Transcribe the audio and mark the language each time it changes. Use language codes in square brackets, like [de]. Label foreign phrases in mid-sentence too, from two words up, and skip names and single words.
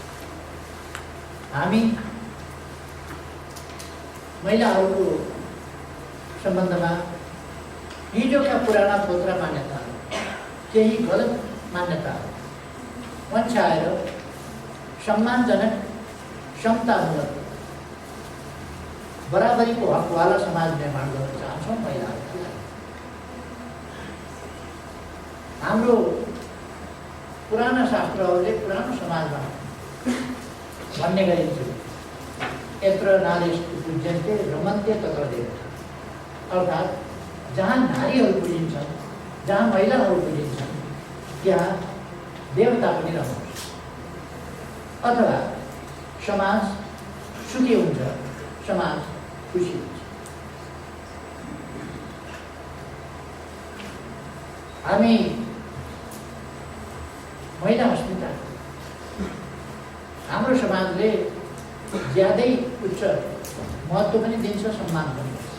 [ne] हामी महिलाहरूको सम्बन्धमा हिजोका पुराना फोत्रा मान्यताहरू, केही गलत मान्यताहरू पन्छाएर सम्मानजनक, समतामूलक, बराबरीको हकवाला समाज निर्माण गर्न चाहन्छौँ महिलाहरूको लागि। हाम्रो पुराना शास्त्रहरूले पुरानो समाजमा भन्ने गरिन्थ्यो, [sa] यत्र नारीस्तु पूज्यन्ते रमन्ते तत्र देवता। [ne] अर्थात् जहाँ नारीहरू पुजिन्छन्, जहाँ महिलाहरू पुजिन्छन्, त्यहाँ देवता पनि रहन्छ। अथवा समाज सुखी हुन्छ, समाज खुसी हुन्छ। हामी महिला अस्मिता हाम्रो समाजले ज्यादै उच्च महत्त्व पनि दिन्छ, सम्मान पनि गर्छ।